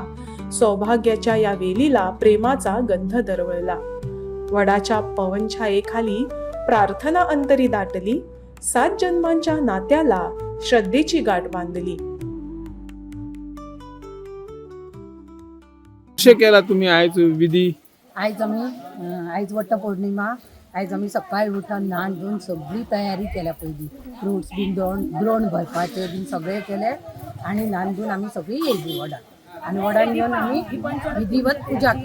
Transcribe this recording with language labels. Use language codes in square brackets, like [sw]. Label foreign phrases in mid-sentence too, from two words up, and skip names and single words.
[mr] सौभाग्याच्या या वेलीला प्रेमाचा गंध दरवळला. वडाच्या पवनछायेखाली प्रार्थना अंतरी दाटली. 7 जन्मांच्या नात्याला श्रद्धेची गाठ बांधली. [kok] कसे केला तुम्ही आयज विधी? आयज वटपौर्णिमा. आयज आमी सकाळी उठून न्हाण धुवन सगळी तयारी केल्या. पयलीं फ्रुट्स बीन द्रोण भरपाचे बीन सगळे केले आनी न्हाण धुवन आमी सगळी येयली वडान. आनी वडान येवन आमी विधिवत पुजा केली.